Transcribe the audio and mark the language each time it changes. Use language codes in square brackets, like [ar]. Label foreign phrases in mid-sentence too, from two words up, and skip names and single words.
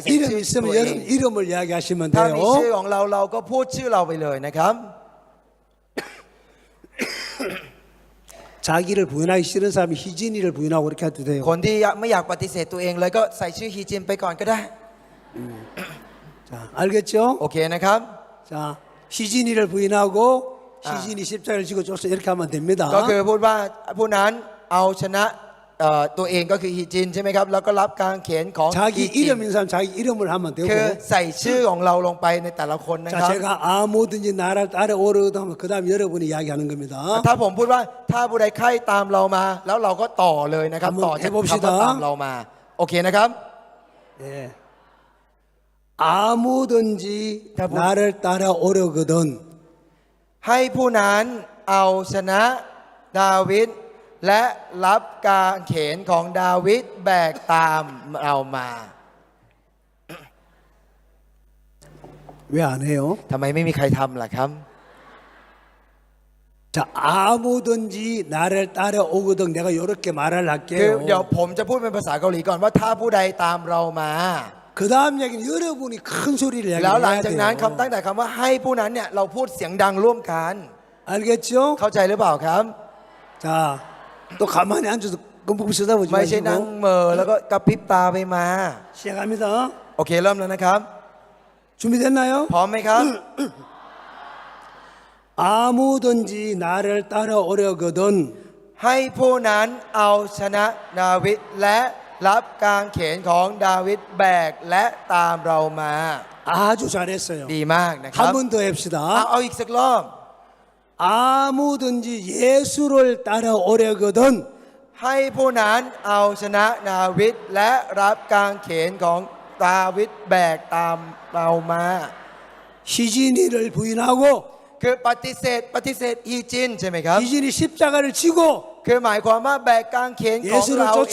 [ko] 이름 [th] ชื่อ [ko] 있으면 [th] ตัวเอง [ko] 여러분 이름을 이야기하시면 [th] ถ้ามีชื่อ [ko] 돼요. [th] ของเราเราก็พูดชื่อเราไปเลยนะครับ [ko] 자기를 부인하기 싫은 사람이 희진이를 부인하고 그렇게 해도 돼요. [th] คนที่ไม่อยากปฏิเสธตัวเองเลยก็ใส่ชื่อฮีจินไปก่อนก็ได้ [ko] 자, 알겠죠? [th] โอเคนะครับ [ko] 자, 희진이를 부인하고 희진이 십자가를 지고 쫓아 이렇게 하면 됩니다. [th] ก็คือพูดว่าผู้นั้นเอาชนะตัวเองก็คือฮีจินใช่ไหมครับแล้วก็รับการเขียนของฮี [ko] 자기 [th] จิน [ko] 이름인 사람 자기 이름을 하면 [th] คือ [ko] 되고. [th] ใส่ชื่อของเราลงไปในแต่ละคนนะค [ko] 자, [th] รับ [ko] 제가 아무든지 나를 따라오려거든 하면 그 다음 여러분이 이야기하는 겁니다. [th] ถ้าผมพูดว่าถ้าผู้ใดใคร่ตามเรามา แล้วเราก็ต่อเลยนะครับ [ko] 한번 [th] ต่อจาก [ko] 해봅시다. [th] คำว่าตามเรามาโอเคนะครับ [ko] 예. 아무든지 나를 따라오려거든 [th] ให้ผู้นั้นเอาชนะดาวิดและรับการเขนของดาวิดแบกตามเรามา [ko] 왜 안 해요? [th] ทำไมไม่มีใครทำล่ะครับ [ko] 자, 아무든지 나를 따라오거든 내가 이렇게 말을 [th] คือเดี๋ยว [ko] 할게요. [th] ผมจะพูดเป็นภาษาเกาหลีก่อนว่าถ้าผู้ใดตามเรามา [ko] 그 다음 얘기는 여러분이 큰 소리를 [th] แล้วหลัง [ko] 해야 [th] จากนั้น [ko] 돼요. [th] คำตั้งแต่คำว่าให้ผู้นั้นเนี่ยเราพูดเสียงดังร่วมกัน [ko] 알겠죠? [th] เข้าใจหรือเปล่าครับ [ko] 자, 또 가만히 앉아서 끔찍 쳐다보지 [th] ไม่ใช่นั่ง [ko] 마시고 [th] เหม่อแล้วก็กระพริบตาไปมา [ko] 시작합니다. [th] โอเคเริ่มแล้วนะครับ [ko] 준비됐나요? [th] พร้อมไหมครับ [ko] 아무든지 나를 따라오려거든 [th] ให้ผู้นั้นเอาชนะดาวิดและรับกางเขนของดาวิดแบกและตามเรามา [ko] 아주 잘했어요. [th] ดีมากนะครับ [ko] 한 번 더 합시다. [th] เอาอีกสักรอบ [ko] 아무든지 예수를 따라오려거든 [th] ให้ผู้นั้นเอาชนะดาวิดและรับกางเขนของดาวิดแบกตามเรามา [ko] 희진이를 부인하고 [th] คือปฏิเสธฮีจินใช่ไหมครับ [ko] 희진이 십자가를 지고 [th] คือหมายความว่าแบกกางเขนของเราเอง